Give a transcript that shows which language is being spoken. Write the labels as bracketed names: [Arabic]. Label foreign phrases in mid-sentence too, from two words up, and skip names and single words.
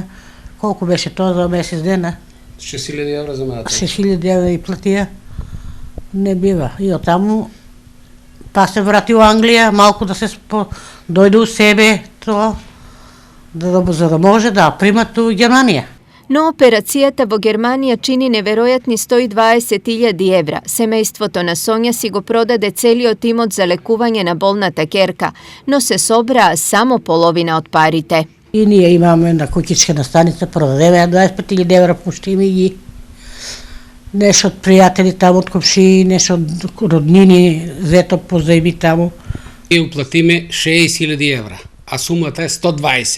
[Macedonian] Колку беше тоа за месец дена? 6.000 евра за младата. 6.000 евра и платија. Не бива. И оттаму па се врати у Англија, малку да се дојде у себе тоа, за да може да примат у Германија. Но операцијата во Германија чини неверојатни 120.000 евра. Семејството на Соња си го продаде целио тимот за лекување на болната керка, но се собра само половина од парите. И ние имаме една куќичка на станица, продадеме 25.000 евра, пуштиме ги. Нешто од пријатели таму, од комшии, нешто од роднини, зето позајми таму. И уплатиме 60.000 евра, а сумата е 120.